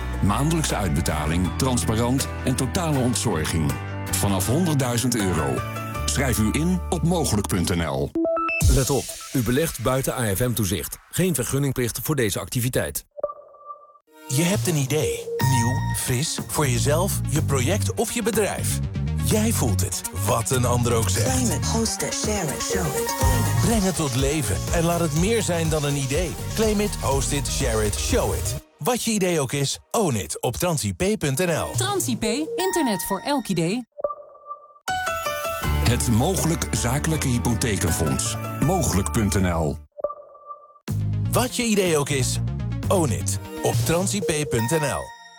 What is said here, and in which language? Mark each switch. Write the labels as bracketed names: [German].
[Dutch] Maandelijkse uitbetaling, transparant en totale ontzorging. Vanaf 100.000 euro. Schrijf u in op mogelijk.nl. Let op, u belegt buiten AFM-toezicht. Geen vergunningplicht voor deze activiteit. Je hebt een idee. Nieuw, fris, voor jezelf, je project of je bedrijf. Jij voelt het, wat een ander ook zegt. [English] Claim it, host it, share it, show it. [Dutch] Breng het tot leven en laat het meer zijn dan een idee. [English] Claim it, host it, share it, show it. [Dutch] Wat je idee ook is, [English] own it [Dutch] op transip.nl. Transip, internet voor elk idee. Het Mogelijk Zakelijke Hypothekenfonds. Mogelijk.nl. Wat je idee ook is, own it op transip.nl.